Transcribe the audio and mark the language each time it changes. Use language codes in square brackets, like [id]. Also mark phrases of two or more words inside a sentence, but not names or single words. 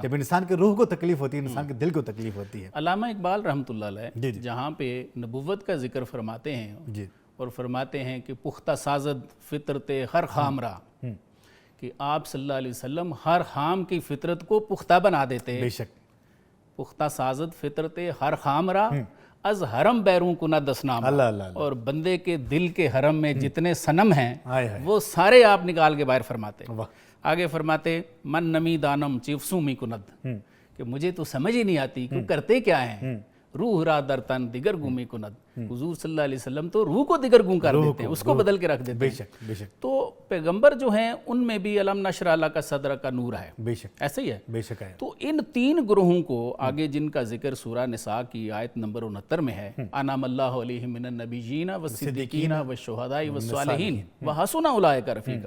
[ur] جب انسان کے روح کو تکلیف ہوتی ہے، انسان کے دل کو تکلیف ہوتی ہے۔ علامہ اقبال رحمۃ اللہ علیہ جہاں پہ نبوت کا ذکر فرماتے ہیں اور فرماتے ہیں کہ [fa] پختہ سازد فطرت ہر خامرہ، [ur] کہ آپ صلی اللہ علیہ وسلم ہر خام کی فطرت کو پختہ بنا دیتے ہیں۔ بے شک۔ [fa] پختہ سازد فطرت ہر خامرہ از حرم بیرون کنا دسنام، [ur] اور بندے کے دل کے حرم میں جتنے صنم ہیں وہ سارے آپ نکال کے باہر فرماتے ہیں۔ آگے فرماتے [fa] من نمی دانم چیفسوں می کند، [ur] کہ مجھے تو سمجھ ہی نہیں آتی کہ کرتے کیا ہیں، [fa] روح را در تن دیگر گومی کند۔ [ur] حضور صلی اللہ علیہ وسلم تو روح کو دیگر گوں کر دیتے ہیں، اس کو بدل کے رکھ دیتے ہیں۔ بے شک۔ تو پیغمبر جو ہیں ان میں بھی [ar] علم نشرح لک صدرک [ur] کا نور ہے، بے شک، ایسے ہی ہے۔ بے شک ہے۔ تو ان تین گروہوں کو آگے جن کا ذکر سورہ نساء کی آیت نمبر 69 میں ہے، [ar] انعم اللہ علیہم من النبیین والصدیقین والشہداء والصالحین وحسن اولئک رفیقا۔